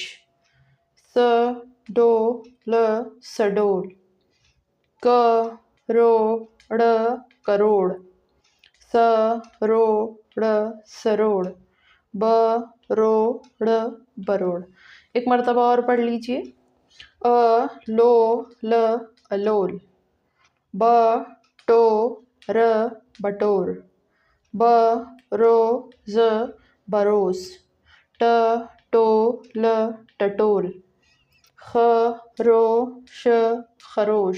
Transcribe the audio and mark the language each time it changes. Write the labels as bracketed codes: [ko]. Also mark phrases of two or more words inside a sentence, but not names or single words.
[hi] स डो ल सडोल। क रो ड़ करोड़। स रो ड़ सरोड़। ब रो ड़ बरोड़। एक मरतबा और पढ़ लीजिए। अ लो ल अलोल। ब टो र बटोर। ब रो ज बरोस। ट टो ल टटोल। ख रो श खरोश।